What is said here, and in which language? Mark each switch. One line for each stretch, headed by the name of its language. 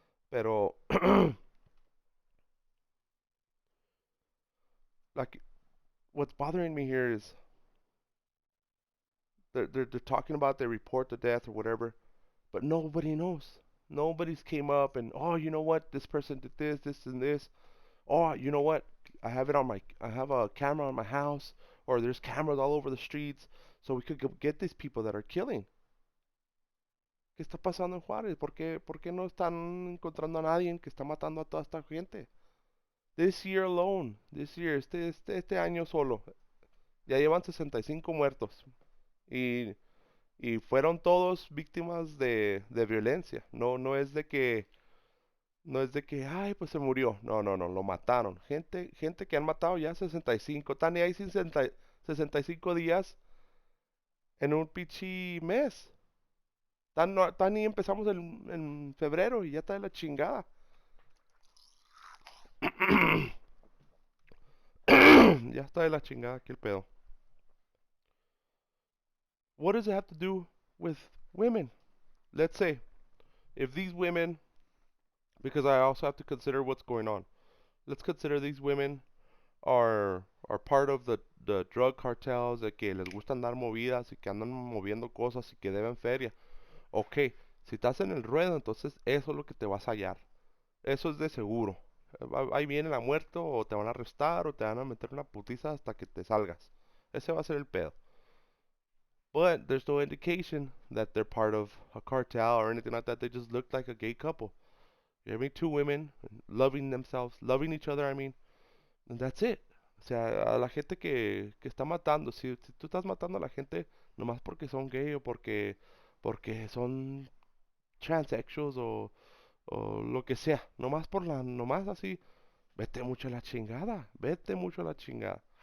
Spanish: Pero,
English: like, what's bothering me here is they're talking about they report the death or whatever, but nobody knows. Nobody's came up and, oh, you know what? This person did this, and this. Oh, you know what? I have a camera on my house, or there's cameras all over the streets, so we could get these people that are killing.
Spanish: ¿Qué está pasando en Juárez? Por qué no están encontrando a nadie que está matando a toda esta gente?
English: This year alone, this year,
Spanish: este año solo, ya llevan 65 muertos. Y, y fueron todos víctimas de violencia. No es de que, ay, pues se murió. No, lo mataron. Gente que han matado ya 65. Están ahí 65 días en un pichi mes. Tan y empezamos en febrero y ya está de la chingada. Ya está de la chingada aquí el pedo.
English: What does it have to do with women? Let's say, if these women, because I also have to consider what's going on. Let's consider these women are part of the drug cartels,
Spanish: de que les gusta andar movidas y que andan moviendo cosas y que deben feria. Ok, si estás en el ruedo, entonces eso es lo que te vas a hallar. Eso es de seguro. Ahí viene la muerte o te van a arrestar o te van a meter una putiza hasta que te salgas. Ese va a ser el pedo.
English: But there's no indication that they're part of a cartel or anything like that. They just look like a gay couple. You know what I mean? Two women loving themselves, loving each other, I mean. And that's it.
Spanish: O sea, a la gente que está matando, si tú estás matando a la gente nomás porque son gay o porque son transsexuals o lo que sea, nomás así, vete mucho a la chingada, vete mucho a la chingada.